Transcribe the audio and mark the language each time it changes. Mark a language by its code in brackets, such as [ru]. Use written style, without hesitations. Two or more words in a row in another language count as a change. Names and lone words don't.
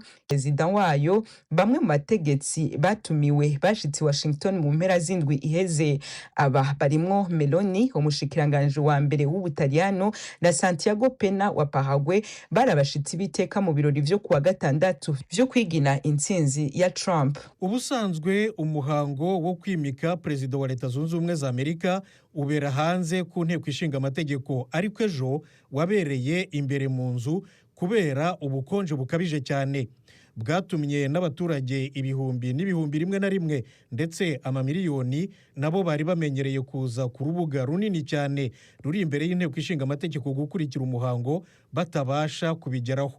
[rn] Perezida wayo bamwe mu bategetsi batumiwe bashitse Washington mu mpera z'indwi iheze. Aba barimwo Meloni umushikiranganje wa mbere w'Ubutaliyano na Santiago Pena wa Paraguay barabashitsi biteka mu birori vyo kuwa 6 vyo kwigina intsinzi ya Trump. [rw] Ubusanzwe umuhango wo kwimika Perezida wa Leta Zunze Ubumwe za Amerika ubera hanze ku nteko ishinga amategeko, ariko ejo wabereye imbere mu nzu kubera ubukonje bukabije cyane. Bwatumye n'abaturage ibihumbi n'ibihumbi rimwe na rimwe ndetse amamiliyoni nabo bari bamenyereye kuza ku rubuga runini cyane ruri imbere y'inteko ishinga amategeko gukurikira umuhango batabasha kubigeraho.